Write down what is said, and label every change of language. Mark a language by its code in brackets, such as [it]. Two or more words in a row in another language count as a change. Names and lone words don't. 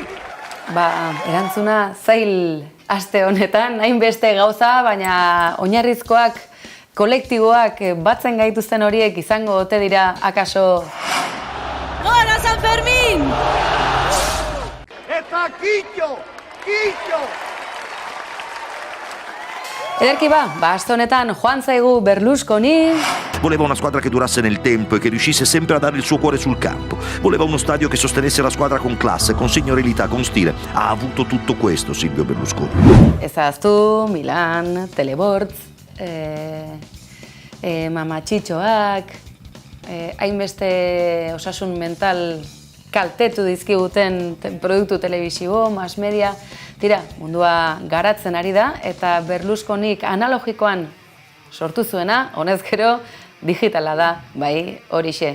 [eu] Erantzuna zail aste honetan, hainbeste gauza, baina oinarrizkoak, kolektiboak batzen gaituzten horiek izango ote dira akaso... Gora San Fermin! Eta kitxo! Kitxo! Ederki aste honetan joan zaigu Berlusconi... [it] Voleva una squadra che durasse nel tempo e che riuscisse sempre a dare il suo cuore sul campo. Voleva uno stadio che sostenesse la squadra con classe, con signorilità, con stile. Ha avuto tutto questo Silvio Berlusconi. [eu] Ezaztu, Milan, Telebortz, mamatxitxoak, hainbeste osasun mental kaltetu dizkiguten produktu telebisibo, [en] mass media. [eu] Tira, mundua garatzen ari da eta Berlusconik analogikoan sortu zuena, honez gero, digitala da, bai, horixe.